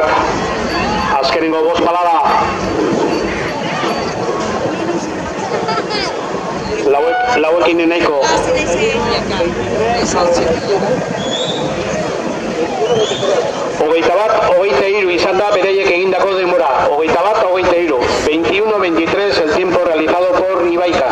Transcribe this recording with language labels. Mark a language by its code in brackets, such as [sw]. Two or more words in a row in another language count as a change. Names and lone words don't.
[eu] Azkenengo 5 palada. Lauekin nahiko. Hogeita bat, 23 izan da beraiek egindako denbora. [es] 21:23, 21:23 el tiempo realizado por Ibaika.